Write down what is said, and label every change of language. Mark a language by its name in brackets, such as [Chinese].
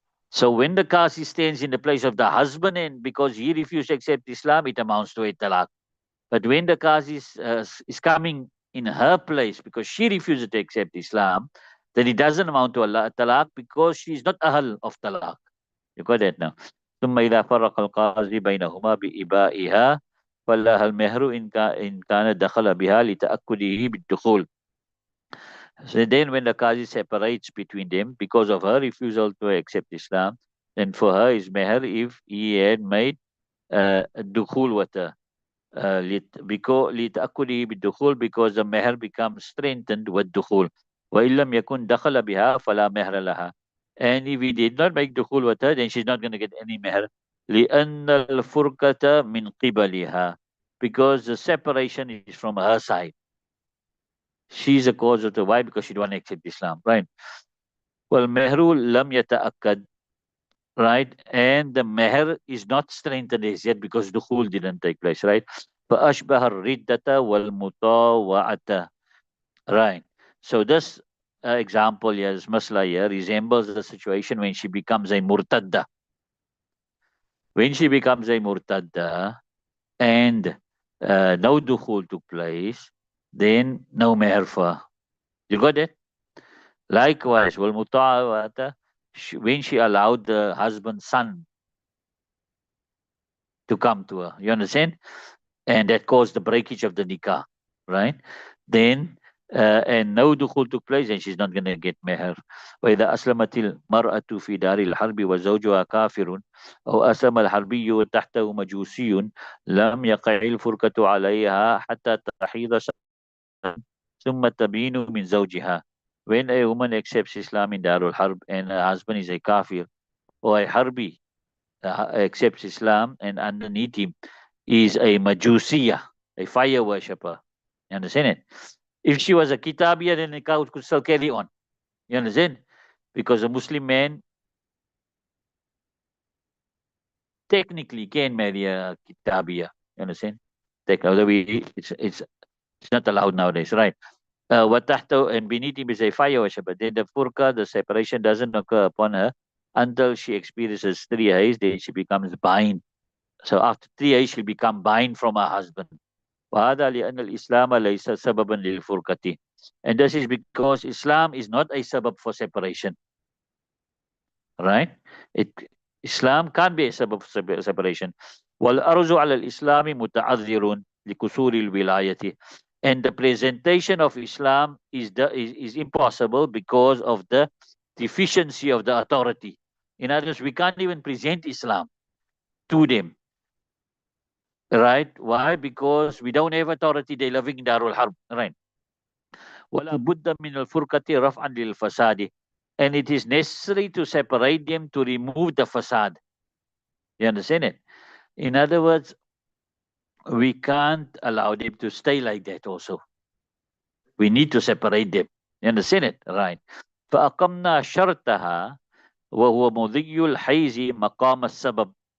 [English] So when the Qazi stands in the place of the husband and because he refused to accept Islam, it amounts to a talaq. But when the Qazi is coming in her place because she refuses to accept Islam, then it doesn't amount to a talaq because she is not ahl of talaq. You got that now. [Arabic] ثم إذا فرق القاضي بينهما بإبائها فلها المهر إن كان دخل بها لتأكده بالدخول. [English] So then when the Qazi separates between them because of her refusal to accept Islam, then for her is meher if he had made dukhul with her. [Arabic] لتأكده بالدخول [English] because the meher becomes strengthened with dukhul. [Arabic] وإن لم يكن دخل بها فلا مهر لها. [English] And if he did not make dukhul with her, then she's not going to get any meher. [Arabic] لأن الفرقة من قبلها, [English] because the separation is from her side. She's the cause of the why, because she don't want to accept Islam, right? Well, [Arabic] mehru lam yata'akkad, [English] right? And the meher is not strengthened as yet because dukhul didn't take place, right? [Arabic] فأشبه الردة والمطاوعة, right? [English] So this example here, this masla here, resembles the situation when she becomes a murtadda. When she becomes a murtadda and no dukhul took place, then no meher for her. You got it? Likewise, wal muta'awata, when she allowed the husband's son to come to her. You understand? And that caused the breakage of the nikah, right? Then, and no dukhul took place, and she's not going to get meher. [Arabic] وإذا أسلمت المرأة في دار الحرب وزوجها كافر أو أسلم الحربي وتحته مجوسي لم يقع الفرقة عليها حتى تحيض ثم تبين من زوجها. [English] When a woman accepts Islam in Darul Harb and her husband is a kafir or a harbi accepts Islam and underneath him is a majusiya, a fire worshipper. You understand it? If she was a kitabiya, then the nikah could still carry on. You understand? Because a Muslim man technically can marry a kitabiya. You understand? Technically, it's not allowed nowadays, right? Watahto and beneath him is a fire worshipper. Then the furqa, the separation doesn't occur upon her until she experiences 3 days. Then she becomes bind. So after 3 days, she'll become bind from her husband. [Arabic] وهذا لأن الإسلام ليس سببا للفرقة. [English] And this is because Islam is not a sabab for separation. Right? It, Islam can't be a sabab for separation. [Arabic] والأرز على الإسلام متعذر لكسور الولاية. [English] And the presentation of Islam is impossible because of the deficiency of the authority. In other words, we can't even present Islam to them. Right? Why? Because we don't have authority. They're living in Darul Harb. [Arabic] Right? وَلَا بُدَّ مِنَ الْفُرْقَةِ رَفْعًا لِلْفَسَادِ. [English] And it is necessary to separate them to remove the fasad. You understand it? In other words, we can't allow them to stay like that also. We need to separate them. You understand it? Right. [Arabic] فأقمنا شرطها وهو مضي الحيز مقام السبب.